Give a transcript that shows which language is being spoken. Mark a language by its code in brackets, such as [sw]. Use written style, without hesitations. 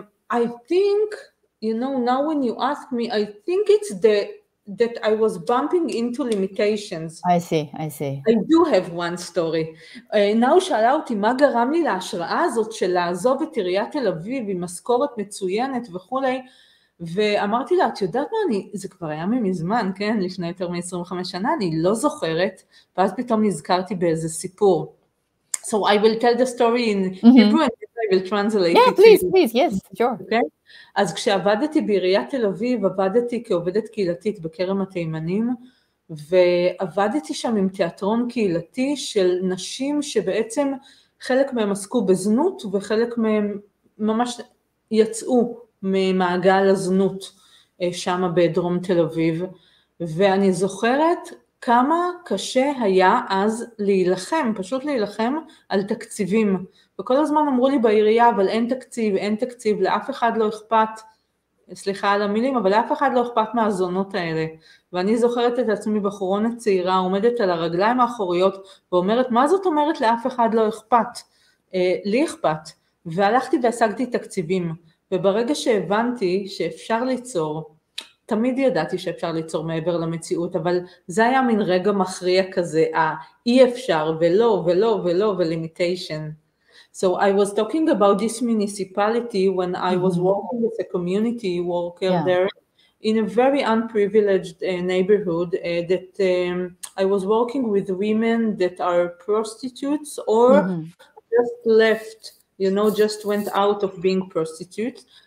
[en] I think, now when you ask me, I think it's that I was bumping into limitations. I see. I do have one story. [he] Now שאלה אותי, מה גרם לי להשראה הזאת של לעזוב את עיריית תל אביב עם משכורת מצוינת וכולי, ואמרתי לה, את יודעת מה, זה כבר היה מזמן, כן, לפני יותר מ-25 שנה, אני לא זוכרת, ואז פתאום נזכרתי באיזה סיפור. [en] So I will tell the story in Hebrew and I will translate it. Please, yes, sure. Okay? [he] אז כשעבדתי בעיריית תל אביב, עבדתי כעובדת קהילתית בכרם התימנים, ועבדתי שם עם תיאטרון קהילתי של נשים שבעצם חלק מהם עסקו בזנות, וחלק מהם ממש יצאו ממעגל הזנות שם בדרום תל אביב, ואני זוכרת כמה קשה היה אז להילחם, פשוט להילחם על תקציבים, וכל הזמן אמרו לי בעירייה, אבל אין תקציב, לאף אחד לא אכפת, סליחה על המילים, אבל לאף אחד לא אכפת מהזונות האלה, ואני זוכרת את עצמי בחורונה צעירה, עומדת על הרגליים האחוריות, ואומרת, מה זאת אומרת לאף אחד לא אכפת? לי אכפת, והלכתי והשגתי תקציבים, וברגע שהבנתי שאפשר ליצור, תמיד ידעתי שאפשר ליצור מעבר למציאות, אבל זה היה מין רגע מכריע כזה, אי אפשר ולא ולimitation. [en] So I was talking about this municipality when I was working as a community worker there in a very unprivileged neighborhood that I was working with women that are prostitutes or just left, just went out of being prostitutes.